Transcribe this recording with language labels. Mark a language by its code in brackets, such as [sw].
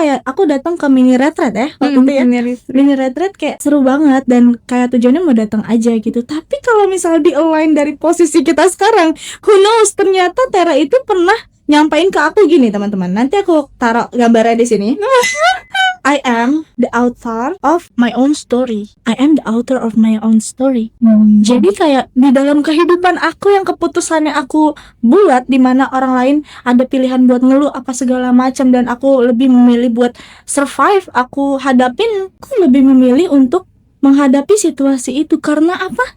[id] Aku datang ke mini retreat ya waktu itu ya, mini retreat kayak seru banget dan kayak tujuannya mau datang aja gitu. Tapi kalau misalnya di align dari posisi kita sekarang, [en] who knows, [id] ternyata Tera itu pernah nyampain ke aku gini teman-teman, nanti aku taruh gambarnya di sini. [en] I am the author of my own story. I am the author of my own story. [id] Jadi kayak di dalam kehidupan aku yang keputusannya aku buat, di mana orang lain ada pilihan buat ngeluh apa segala macam dan aku lebih memilih buat survive, aku lebih memilih untuk menghadapi situasi itu. Karena apa?